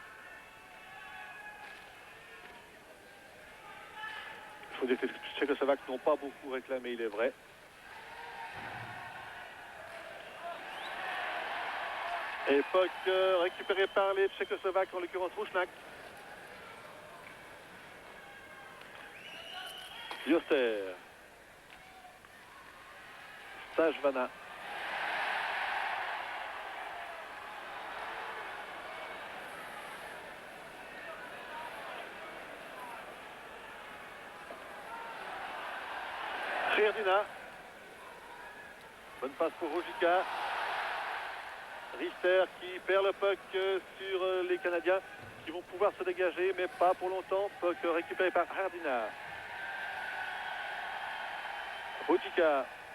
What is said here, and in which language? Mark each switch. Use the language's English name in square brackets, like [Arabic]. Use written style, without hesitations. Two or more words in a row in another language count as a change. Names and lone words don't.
[French] Il faut dire que les Tchécoslovaques n'ont pas beaucoup réclamé, il est vrai. Et puck récupéré par les Tchécoslovaques, en l'occurrence Rouchnak. Joster. Stavjana. Hrdina. Bonne passe pour Rojika. Richter qui perd le puck sur les Canadiens qui vont pouvoir se dégager, mais pas pour longtemps. Puck récupéré par Hrdina. Rojika.